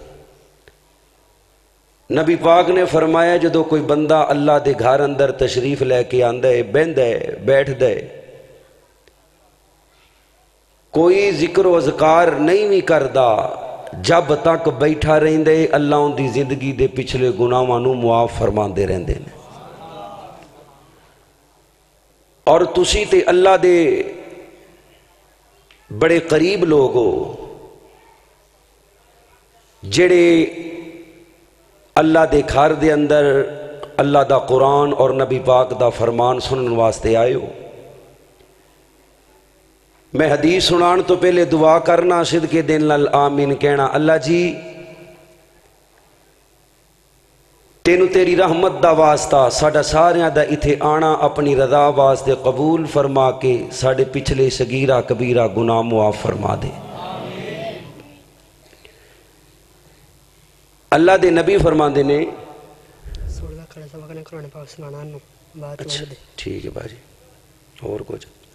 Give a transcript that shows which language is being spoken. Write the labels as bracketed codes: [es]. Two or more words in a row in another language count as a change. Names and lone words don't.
[pa] نبی پاک نے فرمایا جدو کوئی بندہ اللہ دے گھر اندر تشریف لے کے آندا ہے بہندا ہے بیٹھدا ہے کوئی ذکر و اذکار نہیں بھی کردا جب تک بیٹھا رہندے اللہ ان دی زندگی دے پچھلے گناہاں نو معاف فرماندے رہندے نے. اور تسی تے اللہ دے بڑے قریب لوگ ہو جڑے اللہ دے گھر دے اندر اللہ دا قرآن اور نبی پاک دا فرمان سنن واسطے آئے ہو. میں حدیث سنان تو پہلے دعا کرنا صدقے دل نال آمین کہنا. اللہ جی تینو تیری رحمت دا واسطہ ساڈا ساریاں دا اتھے آنا اپنی رضا واسطے قبول فرما کے ساڈے پچھلے صغیرہ کبیرہ گناہ معاف فرما دے. اللہ دے نبی فرماندے نے اچھا ٹھیک ہے باجی اور کچھ.